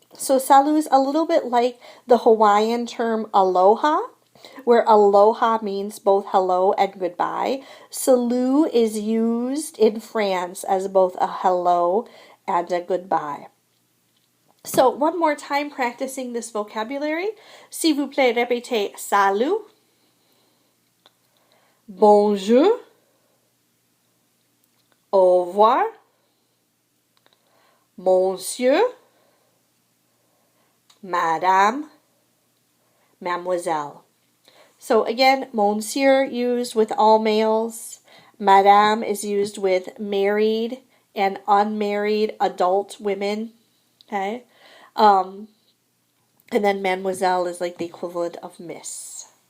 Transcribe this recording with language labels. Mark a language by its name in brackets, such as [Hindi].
[English] So salut is a little bit like the Hawaiian term aloha, where aloha means both hello and goodbye. Salut is used in France as both a hello and a goodbye. So one more time practicing this vocabulary. [French] S'il vous plaît, répétez salut, bonjour, au revoir, monsieur, madame, mademoiselle. [English] So again, monsieur used with all males. Madame is used with married and unmarried adult women. Okay. And then mademoiselle is like the equivalent of miss.